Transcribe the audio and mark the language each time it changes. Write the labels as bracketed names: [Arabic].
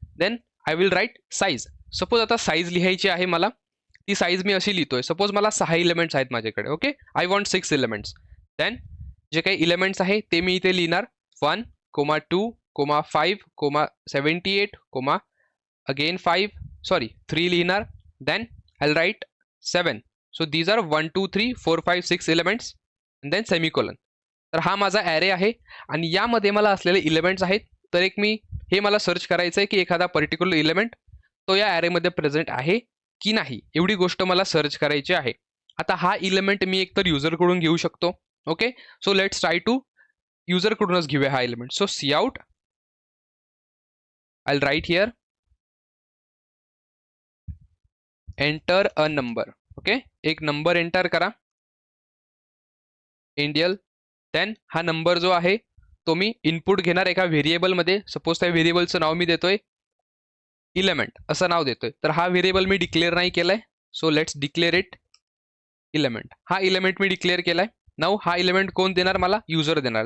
[English] Then I will write size. [Marathi] Suppose आता size लिहायची आहे मला, ती साईज मी अशी लिहितोय. सपोज मला 6 इलेमेंट्स आहेत माझ्याकडे. Okay, [English] I want 6 elements. [Marathi] Then जे काही इलेमेंट्स आहे ते मी इथे लिहिणार 1, 2, 5, 78, अगेन 3 लिहिणार. [English] Then I will write 7. So these are 1 2 3 4 5 6 elements, then semicolon. [Marathi] तर हा माझा ॲरे आहे आणि यामध्ये मला असलेले इलेमेंट्स आहेत. तर एक मी हे मला सर्च करायचं आहे की एखादा पर्टिक्युलर इलेमेंट तो या ॲरेमध्ये प्रेझेंट आहे की नाही, एवढी गोष्ट मला सर्च करायची आहे. आता हा इलेमेंट मी एकतर युजरकडून घेऊ शकतो. Okay, [English] so let's try to [Marathi] युजरकडूनच घेऊया हा element. [English] So cout, I will write here enter a number. [Marathi] Okay, एक नंबर एंटर करा, इंडियल. देन हा नंबर जो आहे तो मी इनपुट घेणार एका व्हेरिएबलमध्ये. सपोज त्या व्हेरिएबलचं नाव मी देतोय इलेमेंट असं नाव देतोय. तर हा व्हेरिएबल मी डिक्लेअर नाही केलाय, so let's declare it element. हा इलेमेंट मी डिक्लेअर केलाय. [English] now [Marathi] हा इलेमेंट कोण देणार मला, युजर देणार.